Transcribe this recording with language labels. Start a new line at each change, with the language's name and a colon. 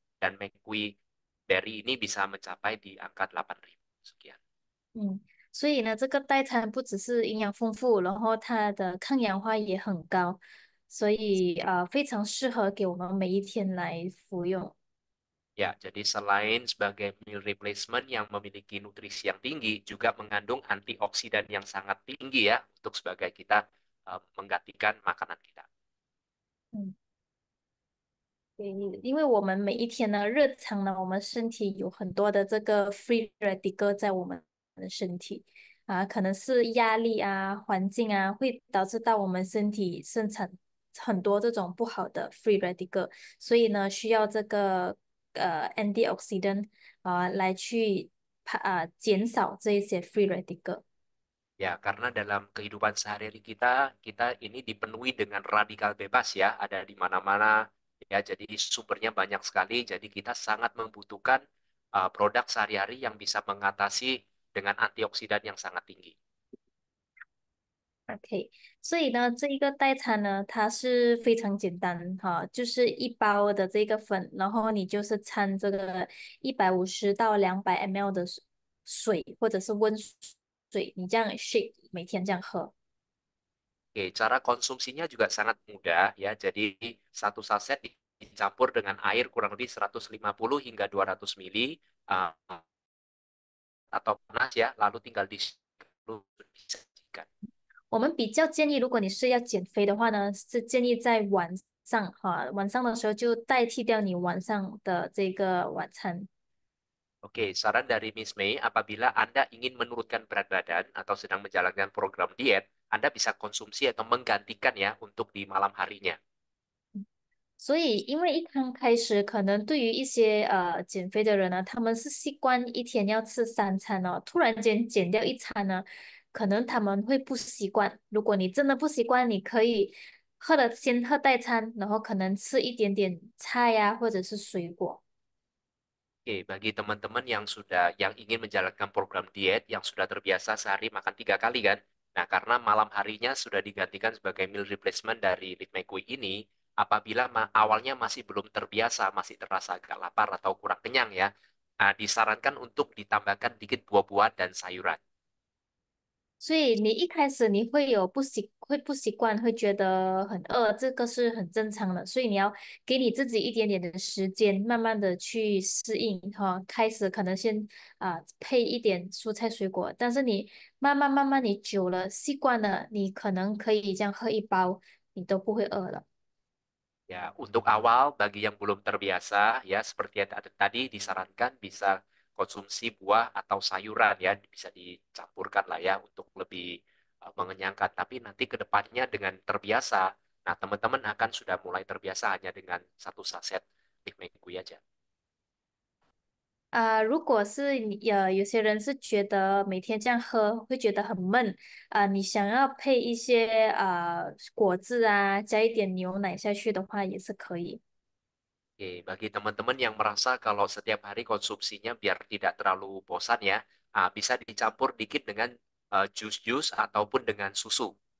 Indonesian: Dan McQueen berry ini bisa mencapai di angka 8.000 sekian.
Chinese: 嗯，所以呢，这个代餐不只是营养丰富，然后它的抗氧化也很高，所以非常适合给我们每一天来服用。
Indonesian: Ya, jadi selain sebagai meal replacement yang memiliki nutrisi yang tinggi, juga mengandung antioksidan yang sangat tinggi ya, untuk sebagai kita menggantikan makanan kita. 嗯。
Chinese: 对，因为我们每一天呢，日常呢，我们身体有很多的这个 free radical 在我们的身体可能是压力环境会导致到我们身体生产很多这种不好的 free radical，所以呢，需要这个antioxidant 来去减少这一些 free radical。
Indonesian: Ya, karena dalam kehidupan sehari-hari kita, kita ini dipenuhi dengan radikal bebas ya, ada di mana-mana ya, jadi sumbernya banyak sekali, jadi kita sangat membutuhkan produk sehari-hari yang bisa mengatasi dengan antioksidan yang sangat tinggi.
Chinese: OK，所以呢，这一个代餐呢，它是非常简单哈，就是一包的这个粉，然后你就是掺这个150到200 ml 的水，或者是温水，你这样 shake 每天这样喝。
Indonesian: Oke, cara konsumsinya juga sangat mudah ya. Jadi satu saset dicampur dengan air kurang lebih 150 hingga 200 mili atau panas ya, lalu tinggal disajikan.
Chinese: 我们比较建议，如果你是要减肥的话呢，是建议在晚上哈，晚上的时候就代替掉你晚上的这个晚餐。
Indonesian: Oke, saran dari Miss May, apabila Anda ingin menurunkan berat badan atau sedang menjalankan program diet, Anda bisa konsumsi atau menggantikan ya untuk di malam harinya.
Chinese: 所以，因为一刚开始，可能对于一些减肥的人呢，他们是习惯一天要吃3餐哦，突然间减掉一餐呢，可能他们会不习惯。如果你真的不习惯，你可以先喝代餐，然后可能吃一点点菜呀、或者是水果。
Indonesian: Oke, bagi teman-teman yang ingin menjalankan program diet yang sudah terbiasa sehari makan 3 kali kan, nah karena malam harinya sudah digantikan sebagai meal replacement dari Live My Quick ini, apabila awalnya masih belum terbiasa, masih terasa agak lapar atau kurang kenyang ya, disarankan untuk ditambahkan dikit buah-buahan dan sayuran.
Chinese: 所以你一开始你会不习惯，会觉得很饿，这个是很正常的。所以你要给你自己一点点的时间，慢慢的去适应哈。开始可能先配一点蔬菜水果，但是你慢慢你久了习惯了，你可能可以这样喝一包，你都不会饿了。
Indonesian: Ya, untuk awal bagi yang belum terbiasa ya seperti yang tadi disarankan bisa konsumsi buah atau sayuran ya bisa dicampurkan lah ya untuk lebih mengenyangkan. Tapi nanti ke depannya dengan terbiasa, nah teman-teman akan sudah mulai terbiasa hanya dengan satu saset Big Mac aja.
Chinese: 如果是有些人是觉得每天这样喝会觉得很闷你想要配一些果汁啊，加一点牛奶下去的话也是可以。
Indonesian: Oke, bagi teman-teman yang merasa kalau setiap hari konsumsinya biar tidak terlalu bosan ya, bisa dicampur dikit dengan jus-jus ataupun dengan susu.